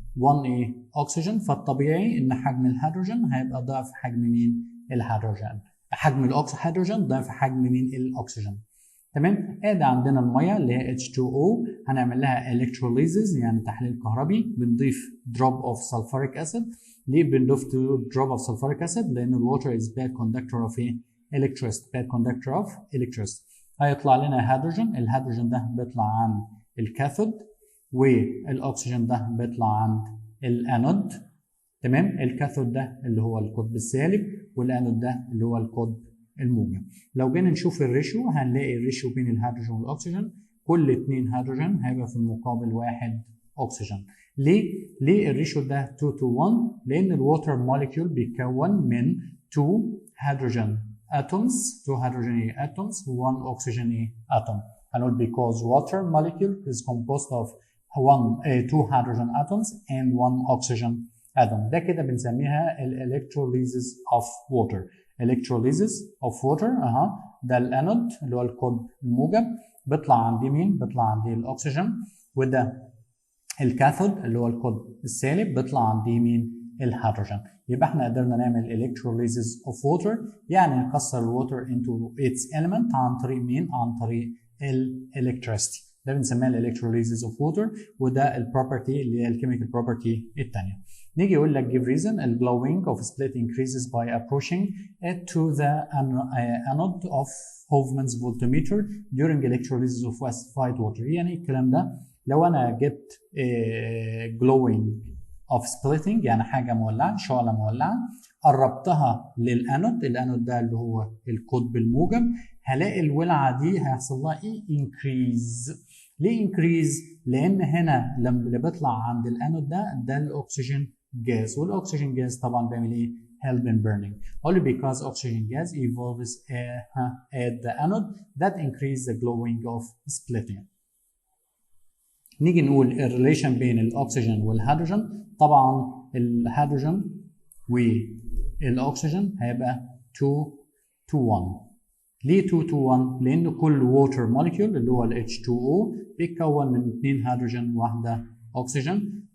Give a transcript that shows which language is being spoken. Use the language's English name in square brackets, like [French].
[Arabic] 1 اكسجين، فالطبيعي ان حجم الهيدروجين هيبقى ضعف حجم مين؟ الهيدروجين. حجم الهيدروجين ضعف حجم مين؟ الاكسجين. تمام؟ ادي عندنا الميه اللي هي H2O هنعمل لها electrolysis يعني تحليل كهربي، بنضيف [English] drop of sulfuric acid. [Arabic] ليه بنضيف [English] drop of sulfuric acid؟ لان الwater is bad conductor of electricity. bad conductor of electricity. [Arabic] هيطلع لنا هيدروجين. الهيدروجين ده بيطلع عند الكاثود والاكسجين ده بيطلع عند الانود. تمام؟ الكاثود ده اللي هو القطب السالب والانود ده اللي هو القطب الموجب. لو جينا نشوف الريشيو هنلاقي الريشيو بين الهيدروجين والاكسجين كل 2 هيدروجين هيبقى في المقابل 1 اكسجين. ليه الريشيو ده 2 to 1؟ لان الووتر موليكيول بيتكون من 2 هيدروجين atoms [English] 2 hydrogen atoms 1 oxygen atom. [Arabic] هنقول [English] because water molecule is composed of 2 hydrogen atoms and 1 oxygen atom. ده كده بنسميها electrolysis of water. [Arabic] electrolysis of water ده الانود اللي هو القطب الموجب، بيطلع عندي مين؟ بيطلع عندي الاكسجين، وده الكاثود اللي هو القطب السالب بيطلع عندي مين؟ الهيدروجين. يبقى احنا قدرنا نعمل [English] electrolysis of water، [Arabic] يعني نكسر الووتر [English] into its element [Arabic] عن طريق مين؟ عن طريق electricity. ده بنسميها [English] electrolysis of water، [Arabic] وده البروبرتي اللي هي الكيميكال بروبرتي الثانيه. نيجي يقول لك [English] give reason the glowing of split increases by approaching it to the anode of Hofmann's voltmeter during electrolysis of acidified water. [Arabic] يعني الكلام ده لو انا جبت [English] glowing of splitting [Arabic] يعني حاجه مولعه، شعله مولعه، قربتها للانود، الانود ده اللي هو القطب الموجب، هلاقي الولعه دي هيحصل لها ايه؟ increase. ليه increase؟ لان هنا لما اللي بيطلع عند الانود ده الاكسجين جاز، والاكسجين جاز طبعا بيعمل ايه؟ [English] help in burning. Only because oxygen gas evolves at the anode that increase the glowing of splitting. [Arabic] نيجي نقول الريليشن بين الاكسجين والهيدروجين. طبعا الهيدروجين والاكسجين هيبقى 2 to 1. ليه 2 to 1؟ لان كل ووتر موليكيول اللي هو ال H2O بيتكون من 2 هيدروجين وواحده اكسجين.